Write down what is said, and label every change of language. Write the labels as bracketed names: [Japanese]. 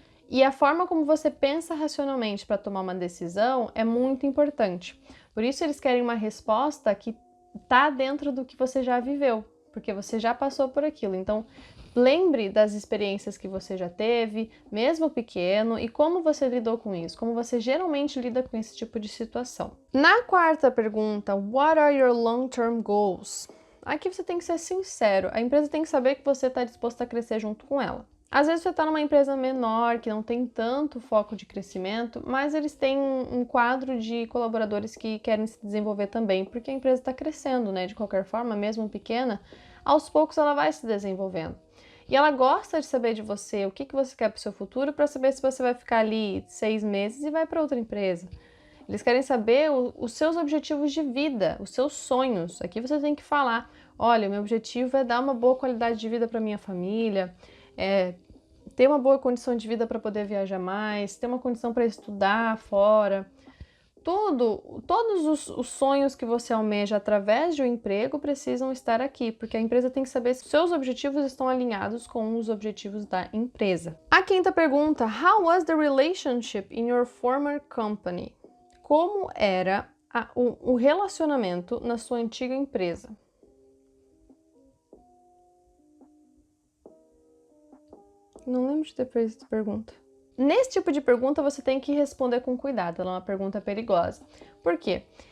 [Portuguese] E a forma como você pensa racionalmente para tomar uma decisão é muito importante. Por isso eles querem uma resposta que está dentro do que você já viveu, porque você já passou por aquilo. Então, lembre das experiências que você já teve, mesmo pequeno, e como você lidou com isso, como você geralmente lida com esse tipo de situação. Na quarta pergunta, [English] what are your long-term goals? [Portuguese] Aqui você tem que ser sincero, a empresa tem que saber que você está disposto a crescer junto com ela. Às vezes você está numa empresa menor, que não tem tanto foco de crescimento, mas eles têm um quadro de colaboradores que querem se desenvolver também, porque a empresa está crescendo, né? De qualquer forma, mesmo pequena, aos poucos ela vai se desenvolvendo. E ela gosta de saber de você, o que você quer para o seu futuro, para saber se você vai ficar ali 6 meses e vai para outra empresa. Eles querem saber os seus objetivos de vida, os seus sonhos. Aqui você tem que falar, olha, o meu objetivo é dar uma boa qualidade de vida para minha família, ter uma boa condição de vida para poder viajar mais, ter uma condição para estudar fora. Todos os sonhos que você almeja através de um emprego precisam estar aqui, porque a empresa tem que saber se seus objetivos estão alinhados com os objetivos da empresa. A quinta pergunta, [English] how was the relationship in your former company? [Portuguese] Como era o relacionamento na sua antiga empresa? Não lembro de ter feito essa pergunta. Nesse tipo de pergunta, você tem que responder com cuidado, ela é uma pergunta perigosa. Por quê?